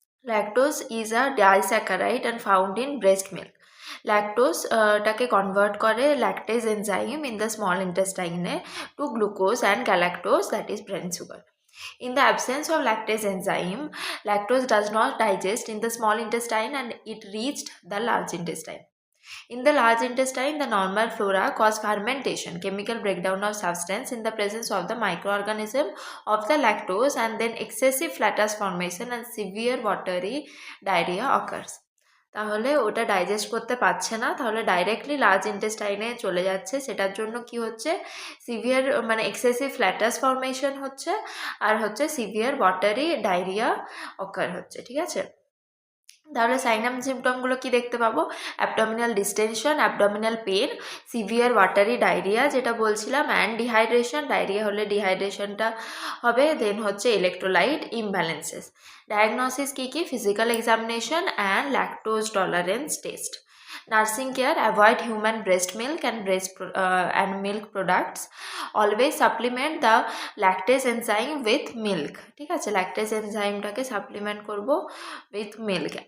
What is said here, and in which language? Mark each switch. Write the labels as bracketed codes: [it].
[en] Lactose is a disaccharide and found in breast milk. ল্যাকটোজটাকে convert করে lactase enzyme in the small ইন্টেস্টাইনে to glucose and galactose, that is brain sugar. In the absence of lactase enzyme, lactose does not digest in the small intestine and it reached the large intestine. In the large intestine, the normal flora cause fermentation, chemical breakdown of substance in the presence of the microorganism of the lactose, and then excessive flatus formation and severe watery diarrhea occurs. [bn] তাহলে ওটা digest করতে পারছে না, তাহলে directly large ইন্টেস্টাইনে চলে যাচ্ছে। সেটার জন্য কি হচ্ছে, সিভিয়ার মানে এক্সেসিভ ফ্ল্যাটাস ফর্মেশন হচ্ছে, আর হচ্ছে সিভিয়ার ওয়াটারি ডায়রিয়া অকার হচ্ছে। ঠিক আছে, তাহলে সাইন অ্যান্ড সিমটমগুলো কি দেখতে পাবো? [en] abdominal distension, abdominal pain, severe watery diarrhoea [bn] যেটা বলছিলাম, [en] And dehydration. [bn] ডায়রিয়া হলে ডিহাইড্রেশনটা হবে। দেন হচ্ছে electrolyte ইমব্যালেন্সেস। Diagnosis key key? [en] Physical examination and lactose tolerance test. Nursing care, avoid human breast milk and milk products. Always supplement the lactase enzyme with milk. [bn] ঠিক আছে, lactase এনজাইমটাকে supplement করব [en] with milk.